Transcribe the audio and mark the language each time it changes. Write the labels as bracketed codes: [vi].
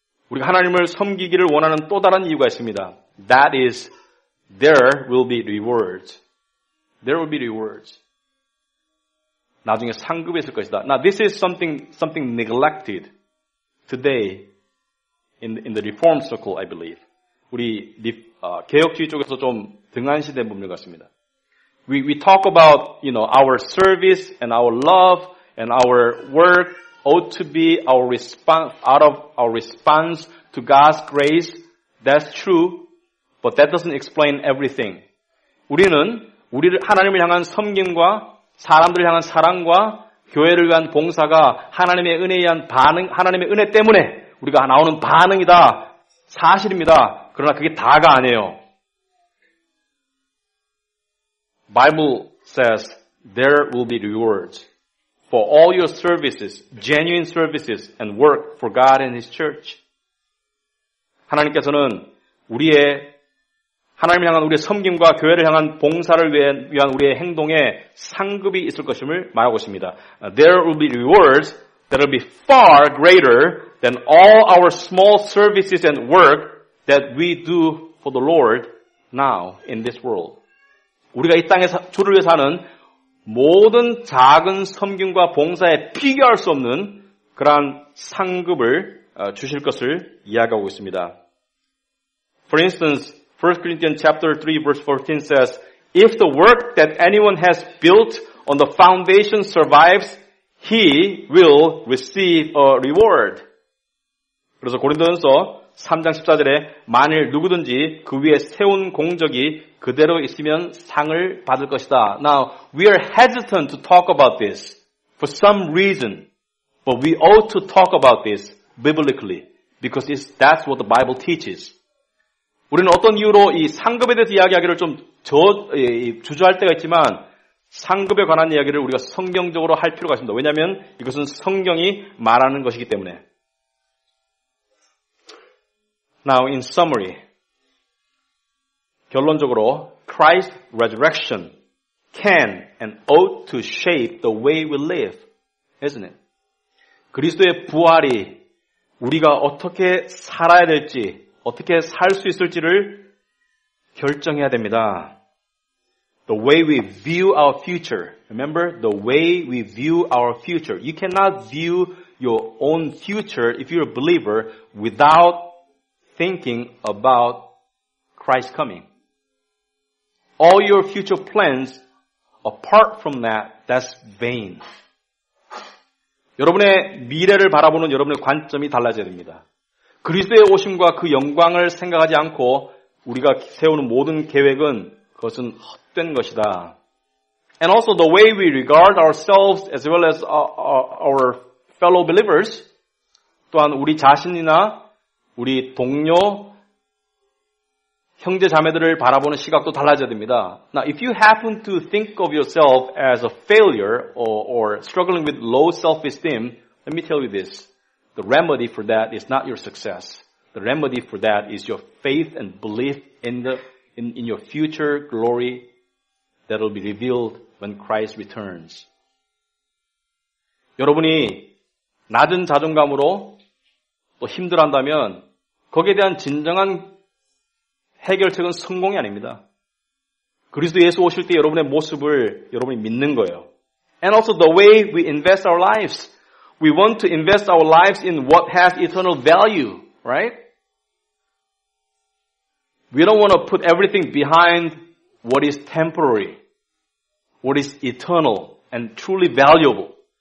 [ko] 우리가 하나님을 섬기기를 원하는 또 다른 이유가 있습니다. [en] That is, there will be rewards. There will be rewards. [ko] 나중에 상급이 있을 것이다. [en] Now, this is something neglected today in the Reform circle, I believe. [ko] 우리 개혁주의 쪽에서 좀 등한시된 부분 같습니다. [en] We talk about, our service and our love and our work ought to be our response, out of our response to God's grace. That's true, but that doesn't explain everything. [ko] 우리는 하나님을 향한 섬김과 사람들을 향한 사랑과 교회를 위한 봉사가 하나님의 은혜에 의한 반응, 하나님의 은혜 때문에 우리가 나오는 반응이다. 사실입니다. 그러나 그게 다가 아니에요. [en] Bible says there will be rewards for all your services, genuine services and work for God and His church. [ko] 하나님께서는 하나님을 향한 우리의 섬김과 교회를 향한 봉사를 위한 우리의 행동에 상급이 있을 것임을 말하고 있습니다. [en] There will be rewards that will be far greater than all our small services and work that we do for the Lord now in this world. [ko] 우리가 이 땅에 주를 위해 사는 모든 작은 섬김과 봉사에 비교할 수 없는 그러한 상급을 주실 것을 이야기하고 있습니다. [en] For instance, 1 Corinthians chapter 3 verse 14 says, If the work that anyone has built on the foundation survives, he will receive a reward. [ko] 그래서 고린도전서 3장 14절에 만일 누구든지 그 위에 세운 공적이 그대로 있으면 상을 받을 것이다. Now, we are hesitant to talk about this for some reason, but we ought to talk about this biblically because that's what the Bible teaches. 우리는 어떤 이유로 이 상급에 대해서 이야기하기를 좀 주저할 때가 있지만 상급에 관한 이야기를 우리가 성경적으로 할 필요가 있습니다. 왜냐하면 이것은 성경이 말하는 것이기 때문에. [en] Now, in summary, [ko] 결론적으로 [en] Christ's resurrection can and ought to shape the way we live, isn't it? [ko] 그리스도의 부활이 우리가 어떻게 살아야 될지, 어떻게 살 수 있을지를 결정해야 됩니다. [en] The way we view our future. Remember, the way we view our future. You cannot view your own future if you're a believer without thinking about Christ's coming. All your future plans, apart from that, that's vain. [ko] 여러분의 미래를 바라보는 여러분의 관점이 달라져야 됩니다. 그리스도의 오심과 그 영광을 생각하지 않고 우리가 세우는 모든 계획은 그것은 헛된 것이다. [en] And also the way we regard ourselves as well as our fellow believers, [ko] 또한 우리 자신이나 우리 동료, 형제 자매들을 바라보는 시각도 달라져야 됩니다. [en] Now, if you happen to think of yourself as a failure or struggling with low self-esteem, let me tell you this. The remedy for that is not your success. The remedy for that is your faith and belief in your future glory that will be revealed when Christ returns. [ko] 여러분이 낮은 자존감으로 또 힘들어한다면 거기에 대한 진정한 해결책은 성공이 아닙니다. 그리스도 예수 오실 때 여러분의 모습을 여러분이 믿는 거예요. [en] And also the way we invest our lives. We want to invest our lives in what has eternal value, right? We don't want to put everything behind what is temporary, what is eternal and truly valuable.